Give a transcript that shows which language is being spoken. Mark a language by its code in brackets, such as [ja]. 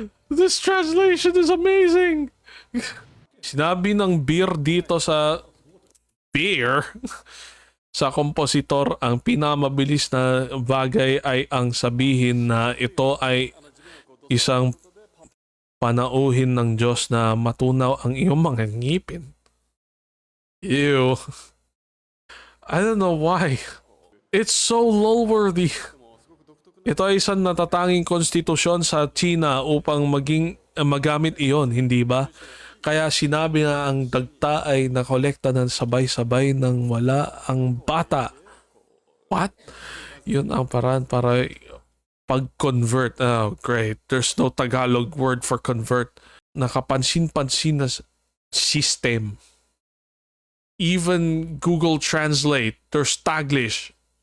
[en] This translation is amazing. [tl] Sinabi ng beer dito sa sa kompositor, ang pinamabilis na bagay ay ang sabihin na ito ay isang panauhin ng Diyos na matunaw ang iyong mga ngipin. [en] Ew. I don't know why. It's so lol-worthy. [tl] Ito ay isang natatanging konstitusyon sa China upang magamit iyon, hindi ba? Kaya sinabi na ang dagta ay nakolekta ng sabay-sabay nang wala ang bata. [en] What? [tl] Yun ang paraan para pag-convert. [en] Oh, great. There's no Tagalog word for convert. [tl] Nakapansin-pansin na system. [en] Even Google Translate, there's Taglish.